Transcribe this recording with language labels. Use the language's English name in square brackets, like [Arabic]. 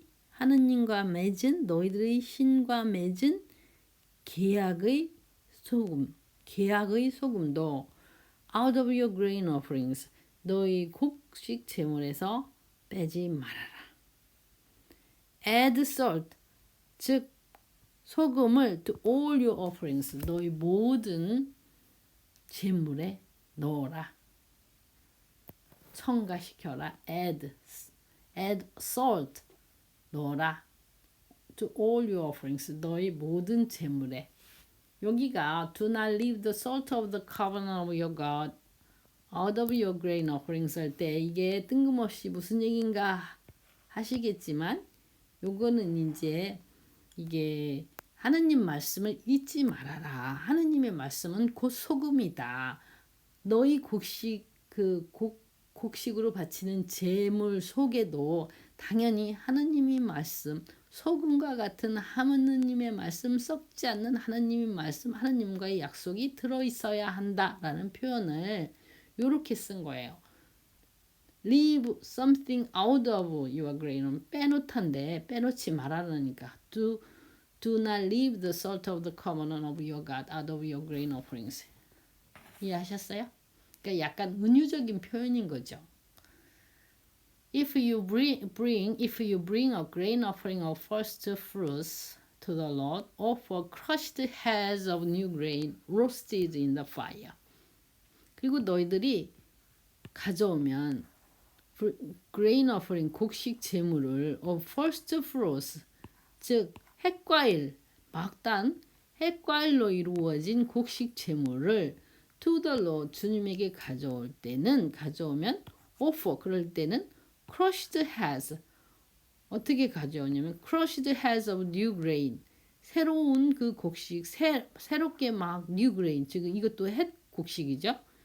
[Korean] 하느님과 맺은 너희들의 신과 맺은 계약의 소금도 [English] out of your grain offerings. [Korean] 너희 곡식 제물에서 빼지 말아라. [English] Add salt, [Korean] 즉 소금을 [English] to all your offerings. [Korean] 너희 모든 제물에 넣어라. 첨가시켜라. [English] add salt, [Korean] 넣어라. [English] to all your offerings. [Korean] 너희 모든 제물에. 여기가 [English] do not leave the salt of the covenant of your God out of your grain offerings [Korean] 할 때 이게 뜬금없이 무슨 얘기인가 하시겠지만 요거는 이제 이게 하느님 말씀을 잊지 말아라. 하느님의 말씀은 곧 소금이다. 너희 곡식으로 바치는 제물 속에도 당연히 하느님의 말씀, 소금과 같은 하느님의 말씀, 썩지 않는 하느님의 말씀, 하느님과의 약속이 들어있어야 한다라는 표현을 이렇게 쓴 거예요. [English] Leave something out of your grain. [Korean] 빼놓던데 빼놓지 말아라니까. [English] Do not leave the salt of the covenant of your God out of your grain offerings. [Korean] 이해하셨어요? 그러니까 약간 은유적인 표현인 거죠. [English] If you bring a grain offering of first fruits to the Lord, offer crushed heads of new grain roasted in the fire. [Korean] 그리고 너희들이 가져오면 [English] grain offering [Korean] 곡식 제물을 [English] of first fruits, [Korean] 즉 핵과일, 막단 핵과일로 이루어진 곡식 제물을 [English] to the Lord [Korean] 주님에게 가져오면 offer 그럴 때는 crushed heads 어떻게 가져오냐면 [English] crushed heads of new grain [Korean] 새로운 그 곡식 새롭게 막 [English] new grain [Korean] 지금 이것도 햇 곡식이죠.